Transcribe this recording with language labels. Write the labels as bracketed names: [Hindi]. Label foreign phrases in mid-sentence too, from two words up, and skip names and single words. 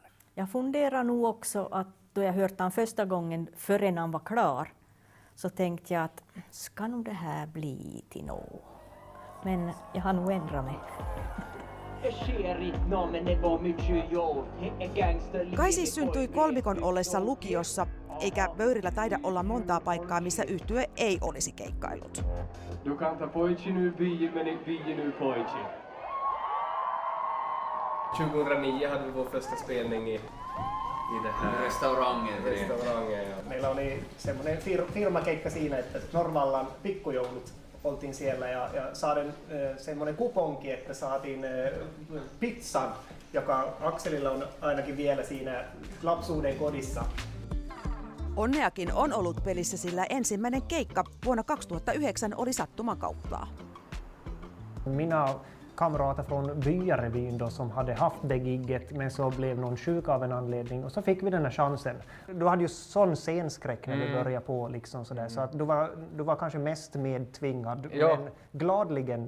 [Swedish] Jag funderar nog också att då jag hört han första gången förrän han var klar, så tänkte jag att ska nog det här bli till något? Men jag har nog ändrat mig. [Finnish] Kaisi syntyi kolmikon ollessa lukiossa, eikä Vöyrillä taida olla montaa paikkaa, missä yhtye ei olisi keikkailut. [Swedish] Du kan ta pojki nu, byi nu pojki. 2009 hade vi vår första spelning i det här restaurangen. Ja. [Finnish] Meillä oli semmoinen firmakeikka siinä, että Norvallan pikkujoulut oltiin siellä ja saadin semmoinen kuponki, että saatiin pizzan, joka Akselilla on ainakin vielä siinä lapsuuden kodissa. Onneakin on ollut pelissä, sillä ensimmäinen keikka vuonna 2009 oli sattumakauppaa. [Swedish] Mina kamrater från Byarevyn då, som hade haft det gigget men så blev någon sjuk av en anledning och så fick vi den här chansen. Du hade ju sån scenskräck när vi började på liksom sådär, så att du var kanske mest medtvingad, men gladligen.